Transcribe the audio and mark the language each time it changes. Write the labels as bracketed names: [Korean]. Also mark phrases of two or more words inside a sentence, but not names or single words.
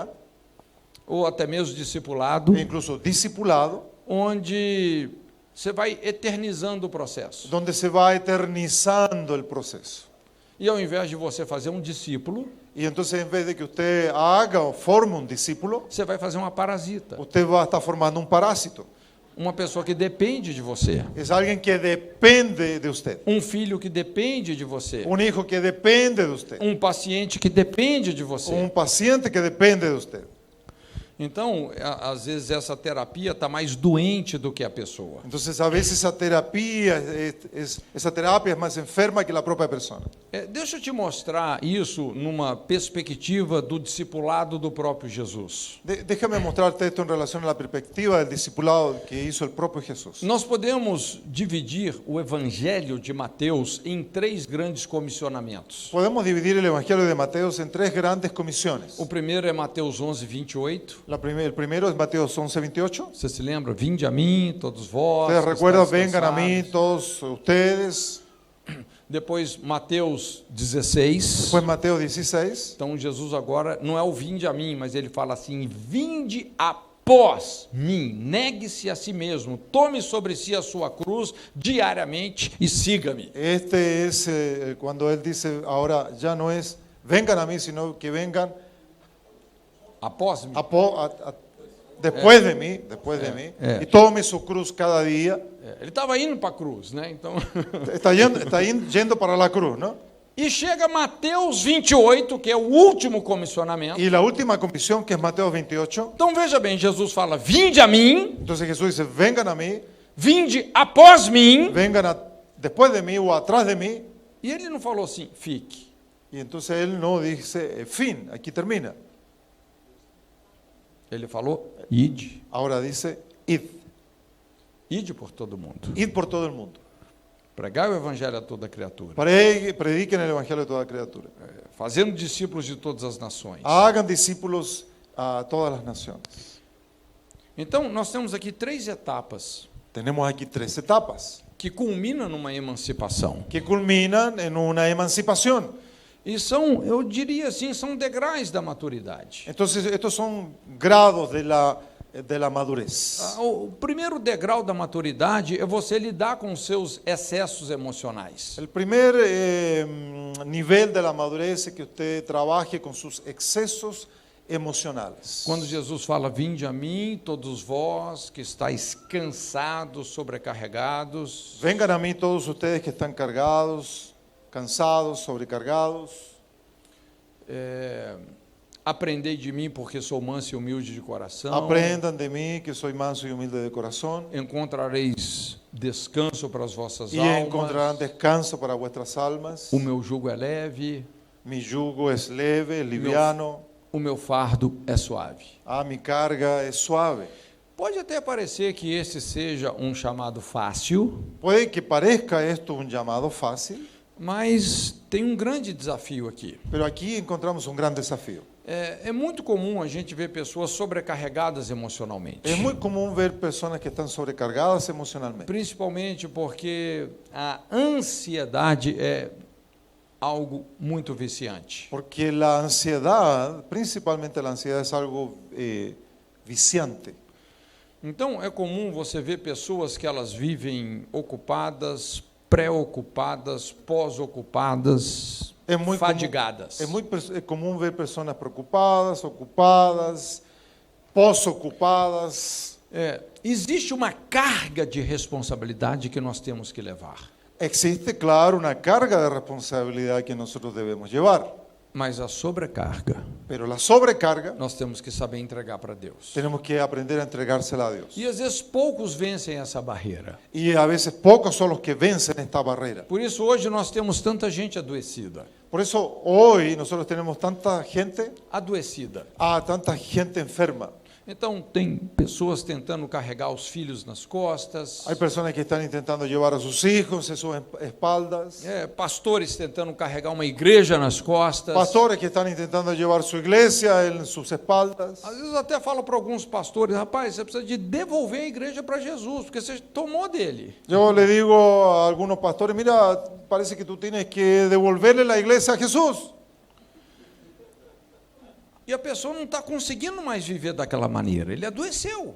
[Portuguese] ou até mesmo discipulado, [Spanish] e incluso discipulado, [Portuguese] onde você vai eternizando o processo? [Spanish] donde se va eternizando el proceso? [Portuguese] E ao invés de você fazer um discípulo, [Spanish] Y entonces en vez de que usted haga o forme un discípulo, [Portuguese] você vai fazer uma parasita, [Spanish] usted va a estar formando un parásito. [Portuguese] uma pessoa que depende de você, [Spanish] Es alguien que depende de usted, [Portuguese] um filho que depende de você, [Spanish] un hijo que depende de usted, [Portuguese] um paciente que depende de você. [Spanish] un paciente que depende de usted. [Portuguese] Então, às vezes essa terapia está mais doente do que a pessoa. [Spanish] Entonces a veces esa terapia es más enferma que la propia persona. [Portuguese] Deixa eu te mostrar isso numa perspectiva do discipulado do próprio Jesus. [Spanish] Déjame mostrarte esto en relación a la perspectiva del discipulado que hizo el propio Jesús. [Portuguese] Nós podemos dividir o Evangelho de Mateus em 3 grandes comissionamentos. [Spanish] Podemos dividir el Evangelio de Mateo en 3 grandes comisiones. [Portuguese] O primeiro é Mateus 11, 28. [Spanish] El primero es Mateo 11, 28. [Portuguese] Você se lembra? Vinde a mim, todos vós. [Spanish] Ustedes que recuerdan, estáis vengan a mí cansados. todos ustedes. [Portuguese] Depois, Mateus 16. [Spanish] Después Mateo 16. [Portuguese] Então, Jesus agora não é o vinde a mim, mas ele fala assim: vinde após mim, negue-se a si mesmo, tome sobre si a sua cruz diariamente e siga-me. [Spanish] Este es cuando él dice, ahora ya no es vengan a mí, sino que vengan [Portuguese] Após mim. [Spanish] después de mí, y tome su cruz cada día. [Portuguese] Ele estava indo para a cruz, né? Então, [Spanish] Está yendo para la cruz, ¿no? [Portuguese] e chega Mateus 28, que é o último comissionamento. [Spanish] Y la última comisión, que es Mateo 28, [Portuguese] Então veja bem, Jesus fala: vinde a mim, [Spanish] entonces Jesús dice, vengan a mí, [Portuguese] vinde após mim. [Spanish] después de mí o atrás de mí. [Portuguese] E ele não falou assim: fique. [Spanish] Y entonces él no dice, fin, aquí termina. [Portuguese] Ele falou: ide. [Spanish] Ahora dice, id. [Portuguese] Ide por todo mundo. [Spanish] Id por todo el mundo. [Portuguese] Pregai o evangelho a toda criatura. [Spanish] Prediquen el evangelio de toda criatura. [Portuguese] Fazendo discípulos de todas as nações. [Spanish] Hagan discípulos a todas las naciones. [Portuguese] Então, nós temos aqui 3 etapas [Spanish] Tenemos aquí 3 etapas [Portuguese] que culminam numa emancipação. [Spanish] que culminan en una emancipación. [Portuguese] E são, eu diria assim, são degraus da maturidade. [Spanish] Entonces, estos son grados de la madurez. [Portuguese] O primeiro degrau da maturidade é você lidar com os seus excessos emocionais. [Spanish] El primer nivel de la madurez es que usted trabaje con sus excesos emocionales. [Portuguese] Quando Jesus fala, vinde a mim, todos vós que estáis cansados, sobrecarregados, [Spanish] Vengan a mí todos ustedes que están cargados, cansados, sobrecargados. [Portuguese] aprendei de mim, porque sou manso e humilde de coração. [Spanish] Aprendan de mí, que soy manso y humilde de corazón, [Portuguese] Encontrareis descanso para as vossas [Spanish] y almas. encontrarán descanso para vuestras almas. [Portuguese] O meu jugo é leve, [Spanish] Mi yugo es leve, liviano. [Portuguese] o meu fardo é suave. [Spanish] Mi carga es suave. [Portuguese] Pode até parecer que esse seja um chamado fácil, [Spanish] Puede que parezca esto un llamado fácil, [Portuguese] mas tem um grande desafio aqui. [Spanish] pero aquí encontramos un gran desafío. [Portuguese] É muito comum a gente ver pessoas sobrecarregadas emocionalmente. [Spanish] Es muy común ver personas que están sobrecargadas emocionalmente, [Portuguese] Principalmente porque a ansiedade é algo muito viciante. [Spanish] porque la ansiedad, principalmente la ansiedad, es algo viciante. [Portuguese] Então é comum você ver pessoas que elas vivem ocupadas, preocupadas, pós-ocupadas, fadigadas. [Spanish] Es muy común ver personas preocupadas, ocupadas, pós-ocupadas. [Portuguese] Existe uma carga de responsabilidade que nós temos que levar. [Spanish] Existe, claro, una carga de responsabilidad que nosotros debemos llevar, [Portuguese] Mas a sobrecarga, [Spanish] pero la sobrecarga [Portuguese] nós temos que saber entregar para Deus. [Spanish] tenemos que aprender a entregársela a Dios. [Portuguese] E às vezes poucos vencem essa barreira. [Spanish] Y a veces pocos son los que vencen esta barrera. [Portuguese] Por isso hoje nós temos tanta gente adoecida. [Spanish] Por eso hoy nosotros tenemos tanta gente enferma. [Portuguese] Então tem pessoas tentando carregar os filhos nas costas, [Spanish] Hay personas que están intentando llevar a sus hijos en sus espaldas. [Portuguese] pastores tentando carregar uma igreja nas costas. [Spanish] Pastores que están intentando llevar su iglesia en sus espaldas. [Portuguese] Às vezes eu até falo para alguns pastores, rapaz, você precisa de devolver a igreja para Jesus, porque você tomou dele. [Spanish] Yo le digo a algunos pastores, mira, parece que tú tienes que devolverle la iglesia a Jesús. [Portuguese] E a pessoa não está conseguindo mais viver daquela maneira, ele adoeceu.